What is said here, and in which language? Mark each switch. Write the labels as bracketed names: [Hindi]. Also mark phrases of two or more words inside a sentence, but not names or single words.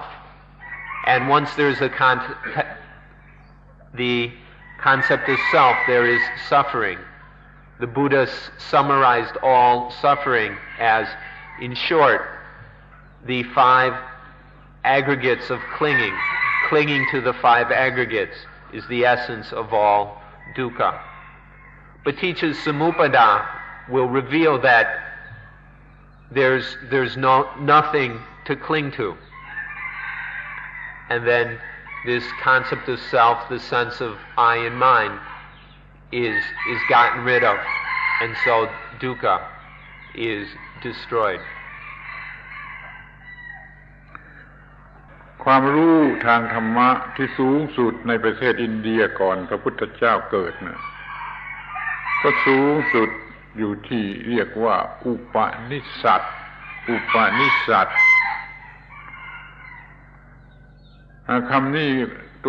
[English] And once there's the concept of self, there is suffering. The Buddha summarized all suffering as, in short, the five aggregates of clinging. Clinging to the five aggregates is the essence of all dukkha. [Pali] Paticca Samuppada [English] will reveal that there's nothing to cling to. And then this concept of self, the sense of I and mine, is gotten rid of, and so dukkha is destroyed. [Thai] ความรู้ทางธรรมะที่สูงสุดในประเทศอินเดียก่อนพระพุทธเจ้าเกิดนะก็สูงสุดอยู่ที่เรียกว่าอุปนิสสัตคำนี้ตัว